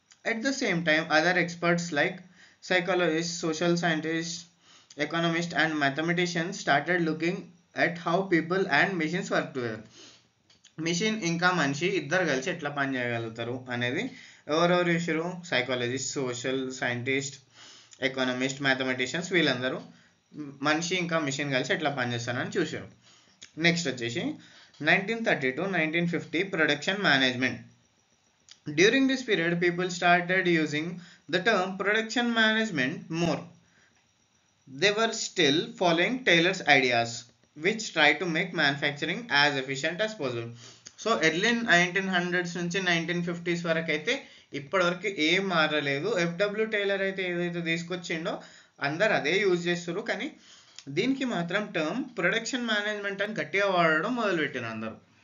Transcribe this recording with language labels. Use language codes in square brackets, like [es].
[en] At the same time other experts like psychologist, social scientist, economist and mathematicians started looking at how people and machines work together. [te] Machine ఇంకా మనిషి ఇద్దరు కలిసి ఎట్లా పని చేయగలుగుతారు అనేది ఎవరెవరు చూసారు? Psychologist, social scientist, economist, mathematicians, వీళ్ళందరూ మనిషి ఇంకా మిషన్ కలిసి ఎట్లా పనిచేస్తారని చూసారు. నెక్స్ట్ వచ్చేసి [en] 1930 to 1950 production management. During this period, people started using the term production management more. They were still following Taylor's ideas, which try to make manufacturing as efficient as possible. [te] So early 1900s నుంచి 1950s వరకు అయితే ఇప్పటివరకు ఏం మారలేదు. FW tailor అయితే ఏదైతే తీసుకొచ్చిండో అందరు అదే యూజ్ చేస్తారు, కానీ దీనికి మాత్రం టర్మ్ ప్రొడక్షన్ మేనేజ్మెంట్ అని గట్టిగా వాడడం మొదలుపెట్టారు అందరు.